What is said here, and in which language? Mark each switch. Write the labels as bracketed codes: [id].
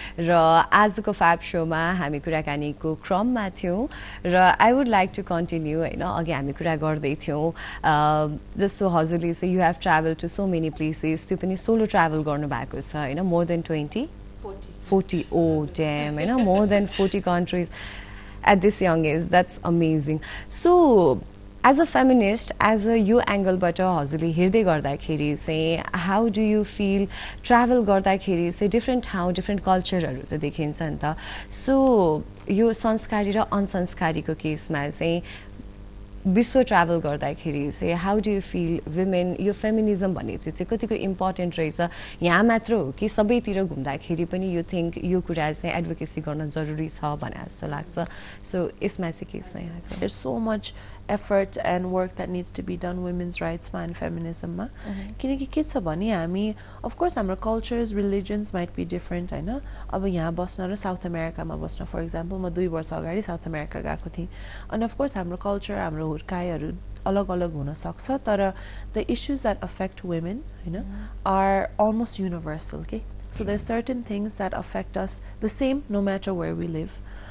[ne] र आजको Fab Show मा हामी कुराकानीको क्रममा थियौं र [en] I would like to continue [ne] हैन अघि हामी कुरा गर्दै थियौं जस्तो हजुरले चाहिँ [en] you have traveled to so many places [ne] त्यो पनि [en] solo travel [ne] गर्नु भएको छ हैन [en] more than 40 oh damn हैन more than 40 countries at this young age. That's amazing. So as a feminist, as a [ne] यो एंगलबाट हजुरले हेर्दै गर्दाखेरि चाहिँ [en] how do you feel [ne] travel गर्दाखेरि चाहिँ different ठाउँ different कल्चरहरु त देखिन्छ नि त so यो संस्कारी र अनसंस्कारीको केसमा चाहिँ विश्व ट्राभल गर्दाखेरि चाहिँ [en] how do you feel women [ne] यो फेमिनिजम भन्ने चाहिँ कतिको इम्पोर्टेन्ट रहेछ यहाँ मात्र हो कि सबैतिर घुम्दाखेरि पनि [en] you think [ne] यो कुरा चाहिँ एडभोकेसी गर्न जरुरी छ भने जस्तो लाग्छ so यसमा चाहिँ के छ यहाँको [en] there's so much effort and work that needs to be done women's rights ma and feminism ma [ne] किनकि के छ भने हामी [en] of course हाम्रो cultures religions might be different [ne] हैन अब यहाँ बस्न र साउथ अमेरिका मा बस्न for example म 2 वर्ष अगाडि साउथ अमेरिका गएको थिए [en] and of course [ne] हाम्रो culture हाम्रो हुर्काइहरु अलग अलग हुन सक्छ तर [en] the issues that affect women हैन are almost universal okay so there's certain things that affect us the same no matter where we live